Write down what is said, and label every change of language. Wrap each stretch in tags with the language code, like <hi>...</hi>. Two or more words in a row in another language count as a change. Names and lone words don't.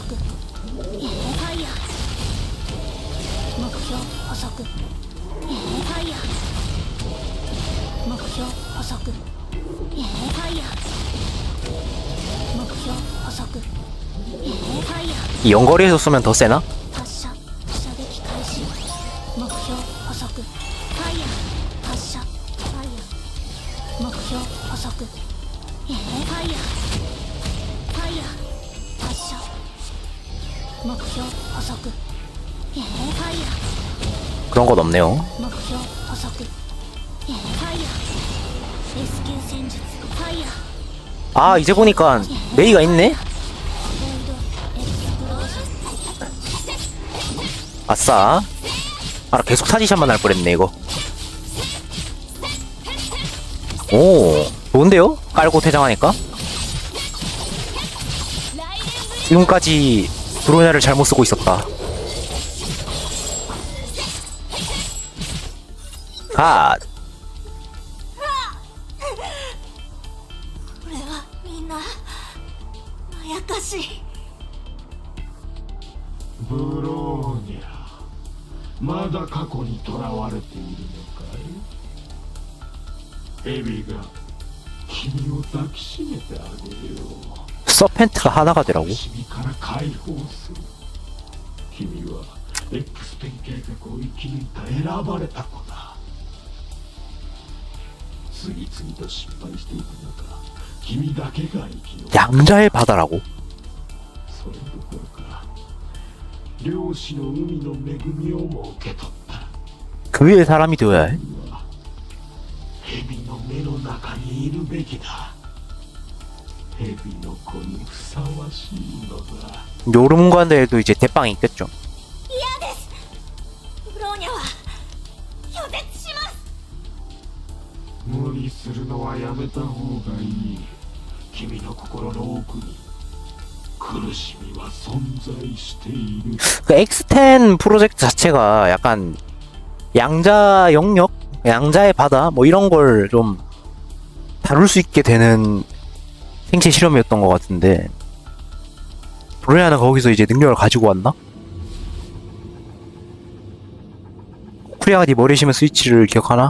<ja>ファイヤー目標捕捉。ファイヤー目標捕捉。ファイヤー目標捕捉。ファイヤー</ja> <ko>이 연거리에서 쏘면 더 세나?</ko> <ja>発射射撃開始。目標捕捉。ファイヤー発射。ファイヤー目標捕捉。ファイヤーファイヤー発射。目標捕捉。ファイヤー</ja> <ko>그런 건 없네요.</ko> <ja>目標捕捉。ファイヤーレスキュー戦術。ファイヤー</ja> <ko>아 이제 보니까 메이가 있네?</ko> <ja>ボイドエクスプロージョン。</ja> <ko>아싸. 아, 나 계속 사지샷만 할 뻔했네 이거. 오, 좋은데요? 깔고 퇴장하니까. 지금까지 브로냐를 잘못 쓰고 있었다. 아,</ko> <ja>これはみんなまやかし。ブローニャまだ過去にとらわれているのかいエビが君を抱きしめてあげよう</ja> <ko>서펜트가 하나가 되라고?</ko> <ja>苦しみから解放する君は X10 計画を生き抜いた選ばれた子だ次々と失敗していく中君だけが生き残る</ja> <ko>양자의 바다라고?</ko> <ja>それどころか漁師の海の恵みをも受け取った</ja> <ko>그 위에 사람이 되어야 해?</ko> <ja>蛇の目の中にいるべきだ蛇の子にふさわしいのだ</ja> <ko>요르문관대에도 이제 대빵이 있겠죠.</ko> <ja>嫌です。ブローニャは拒絶します。無理するのはやめた方がいい君の心の奥に苦しみは存在している</ja> <ko>그 X10 프로젝트 자체가 약간 양자 영역? 양자의 바다? 뭐 이런 걸 좀 다룰 수 있게 되는 생체 실험이었던 것 같은데 브로냐는 거기서 이제 능력을 가지고 왔나? 쿠리아가 네 머리에 심은 스위치를 기억하나?</ko>